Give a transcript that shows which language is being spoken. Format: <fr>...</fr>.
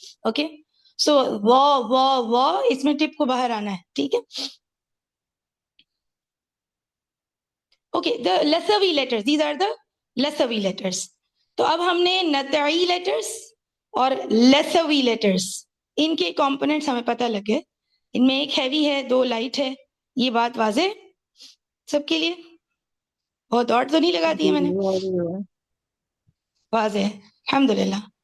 <ur>Okay, سو وا وا وا اس میں ٹپ کو باہر آنا ہے. ٹھیک ہے، okay.</ur> <en>The lasvi letters, these are the lasvi letters.</en> <ur>تو اب ہم نے نطعی لیٹرز اور لسوی لیٹرز ان کے کمپوننٹس ہمیں پتہ لگ گئے. ان میں ایک ہیوی ہے، 2 لائٹ ہے. یہ بات واضح سب کے لیے؟ بہت دوڑ تو نہیں لگا دی ہے میں نے؟ واضح ہے، الحمدللہ.</ur>